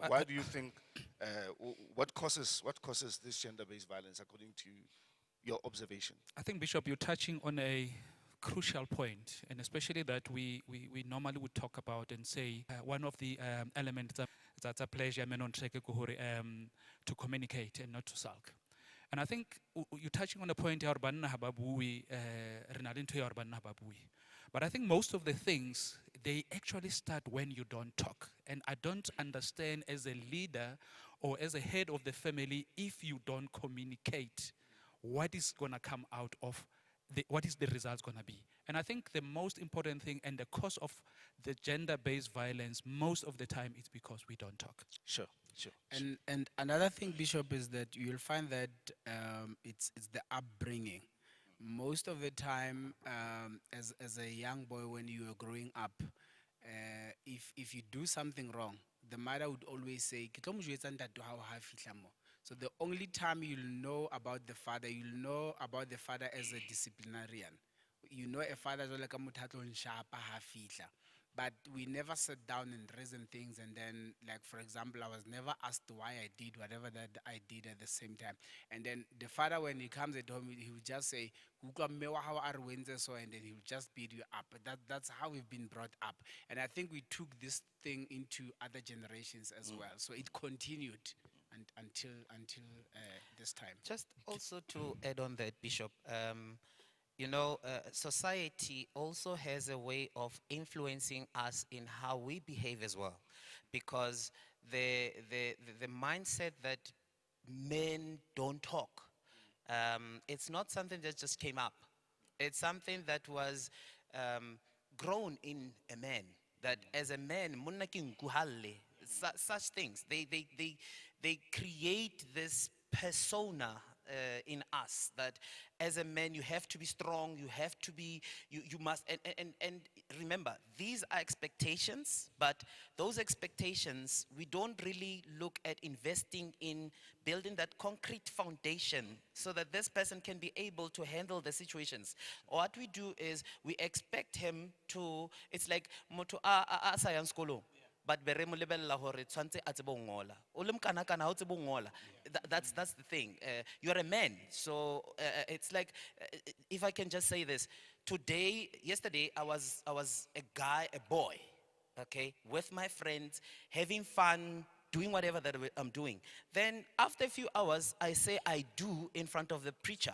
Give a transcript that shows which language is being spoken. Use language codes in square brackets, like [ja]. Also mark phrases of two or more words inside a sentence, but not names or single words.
[en] Why do you think, what causes this gender-based violence according to your observation? I think, Bishop, you're touching on a crucial point, and especially that we normally would talk about and say one of the elements that's a pleasure men on to communicate and not to sulk. And I think you're touching on a point [st] ya hore banna ha ba bue, re na le ntho ya hore banna ha ba bue. [en] But I think most of the things, they actually start when you don't talk. And I don't understand, as a leader or as a head of the family, if you don't communicate, what is going to come out of what is the results going to be. And I think the most important thing, and the cause of the gender-based violence most of the time, is because we don't talk. Sure, sure. And another thing, Bishop, is that you'll find that it's the upbringing. Most of the time, as a young boy, when you are growing up, if you do something wrong, the mother would always say, [st] "Ke tlo mo jwetsa ntate wa hao ha a fihla mo." [en] So the only time you'll know about the father, you'll know about the father as a disciplinarian. You know a father [st] jwale ka motho a tlo nshapa ha a fihla. [en] But we never sat down and reasoned things, and then, like, for example, I was never asked why I did whatever that I did at the same time. And then the father, when he comes at home, he will just say, [st] "Kutlwa mme wa hao a re o entse so," [en] and then he will just beat you up. That's how we've been brought up. And I think we took this thing into other generations as well. So it continued until this time. Just also to add on that, Bishop, society also has a way of influencing us in how we behave as well, because the mindset that men don't talk, it's not something that just came up. It's something that was grown in a man. That as a man, [st] monna ke nku ha lle, [en] such things. They create this persona in us, that as a man you have to be strong, you have to be, you must, and remember, these are expectations, but those expectations, we don't really look at investing in building that concrete foundation so that this person can be able to handle the situations. What we do is we expect him to, it's like [st] motho a sa yang sekolong, but be re mo lebella hore tshwantse a tsebe ho ngola. O le mokana-kana ha o tsebe ho ngola. [en] That's the thing. You're a man, so it's like, if I can just say this, yesterday I was a guy, a boy, okay, with my friends, having fun, doing whatever that I'm doing. Then after a few hours, I say I do in front of the preacher.